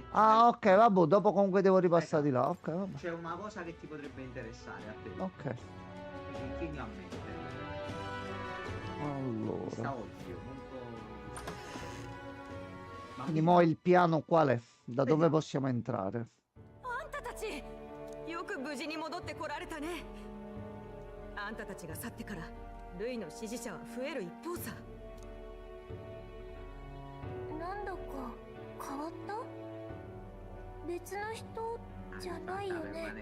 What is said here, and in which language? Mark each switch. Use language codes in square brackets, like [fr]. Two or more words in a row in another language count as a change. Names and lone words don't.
[it] Ah, ok, vabbè, dopo comunque devo ripassare di là. Ok, vabbè. c'è una cosa che ti potrebbe interessare a te. Ok. Quindi tieni a mente. Allora. Sta oggi, molto... Ma Quindi mo il piano qual è? Da dove Vediamo. possiamo entrare? [ja] あんたたちよく無事に戻ってこられたね。あんたたちが去ってからルイの支持者は増える一方さ。なんだか変わった別の人じゃないよね。